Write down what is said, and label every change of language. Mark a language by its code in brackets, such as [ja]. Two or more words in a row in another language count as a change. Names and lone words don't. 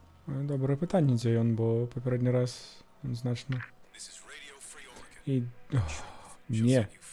[uk] Добре питання, [be] дзе ён, бо папярэдні раз ён значна. І... Не.